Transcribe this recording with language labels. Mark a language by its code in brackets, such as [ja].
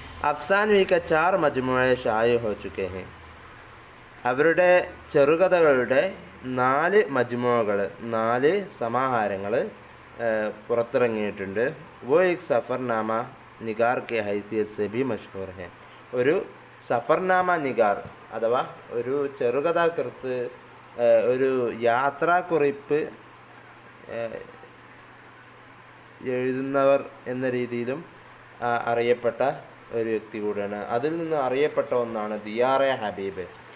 [hi] അഫ്സാനവി का 4 मजमूए शाये हो चुके हैं. [ml] അവരുടെ ചെറുകഥകളുടെ 4 മജ്മുഅകൾ 4 സമാഹാരങ്ങൾ പുറത്തിറങ്ങിയിട്ടുണ്ട്. [hi] वो एक सफ़रनामा निगार के हैसियत से भी मशहूर है. [ml] ഒരു സഫർനാമ നിഗാർ അഥവാ ഒരു ചെറുകഥാകൃത്ത്, ഒരു യാത്രാക്കുറിപ്പ് എഴുതുന്നവർ എന്ന രീതിയിലും അറിയപ്പെട്ട ഒരു വ്യക്തി കൂടിയാണ്. അതിൽ നിന്ന് അറിയപ്പെട്ട ഒന്നാണ് ദിയാറെ ഹബീബ്.